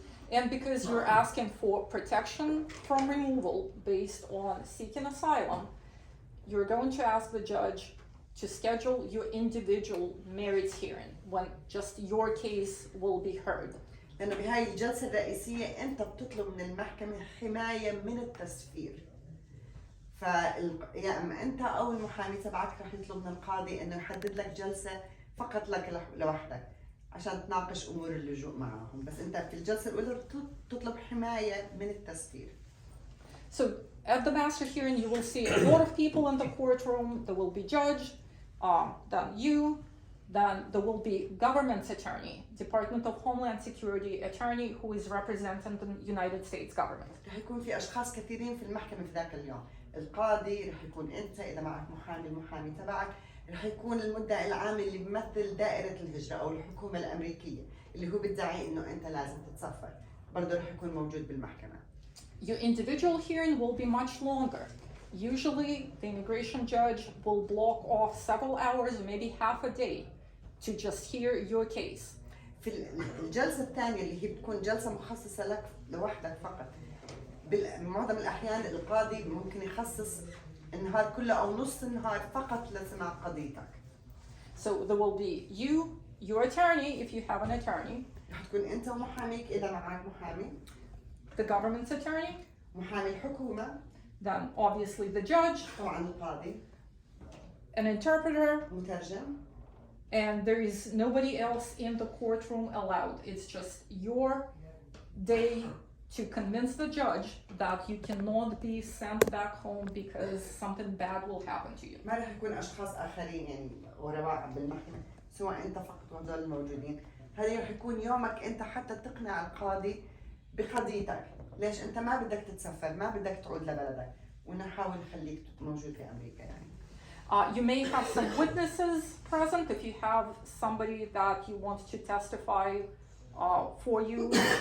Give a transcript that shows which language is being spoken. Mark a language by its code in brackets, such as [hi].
[en] And because you're asking for protection from removal based on seeking asylum, you're going to ask the judge to schedule your individual merits hearing when just your case will be heard. [ar] لأنه بهاي الجلسة الرئيسية أنت بتطلب من المحكمة حماية من التسفير. يا إما أنت أو المحامي تبعك رح يطلب من القاضي إنه يحدد لك جلسة فقط لك لوحدك عشان تناقش أمور اللجوء معهم، بس أنت في الجلسة الأولى تطلب حماية من التسفير. [en] So at the master hearing, you will see a lot of people in the courtroom. There will be judge, then you, then there will be government attorney, Department of Homeland Security attorney who is representing the United States government. [ar] رح يكون في أشخاص كثيرين في المحكمة في ذاك اليوم. القاضي رح يكون أنت، إذا معك محامي المحامي تبعك، رح يكون المدعي العام اللي بيمثل دائرة الهجرة أو الحكومة الأمريكية اللي هو بيدعي إنه أنت لازم تتسفر، برضه رح يكون موجود بالمحكمة. [en] Your individual hearing will be much longer. Usually, the immigration judge will block off several hours or maybe half a day to just hear your case. [ar] في الجلسة الثانية اللي هي بتكون جلسة مخصصة لك لوحدك فقط، بمعظم الأحيان القاضي ممكن يخصص النهار كله أو نص النهار فقط لسماع قضيتك. [en] So there will be you, your attorney if you have an attorney, [ar] رح تكون أنت ومحاميك إذا معك محامي، [en] the government's attorney, [ar] محامي الحكومة، [en] then obviously the judge, [ar] طبعا القاضي، [en] an interpreter, [ar] مترجم، [en] and there is nobody else in the courtroom allowed. It's just your day to convince the judge that you cannot be sent back home because something bad will happen to you. [ar] ما رح يكون أشخاص آخرين يعني وراء بالمحكمة، سواء أنت فقط وهذول الموجودين. هذا رح يكون يومك أنت حتى تقنع القاضي بقضيتك. ليش أنت ما بدك تتسفر، ما بدك تعود لبلدك، ونحاول نخليك موجود في أمريكا يعني. [en] You may have some witnesses present if you have somebody that you want to testify for you.